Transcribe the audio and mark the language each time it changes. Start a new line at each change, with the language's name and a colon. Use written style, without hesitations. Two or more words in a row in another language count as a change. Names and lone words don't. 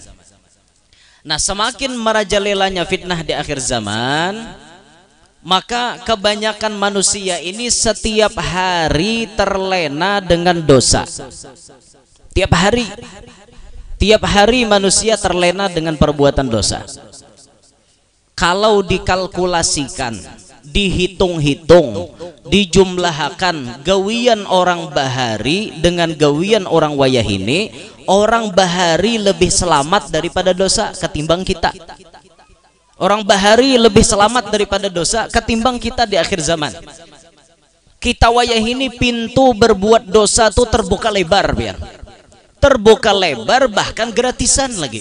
Indonesian: Nah semakin merajalelanya fitnah di akhir zaman maka kebanyakan manusia ini setiap hari terlena dengan dosa tiap hari manusia terlena dengan perbuatan dosa. Kalau dikalkulasikan dihitung-hitung dijumlahkan
Banjar: gawian orang bahari
Indonesian: dengan
Banjar: gawian orang wayahini
Indonesian: orang bahari lebih selamat daripada dosa ketimbang kita. Orang bahari lebih selamat daripada dosa ketimbang kita di akhir zaman. Kita wayah ini pintu berbuat dosa tuh terbuka lebar bahkan gratisan lagi.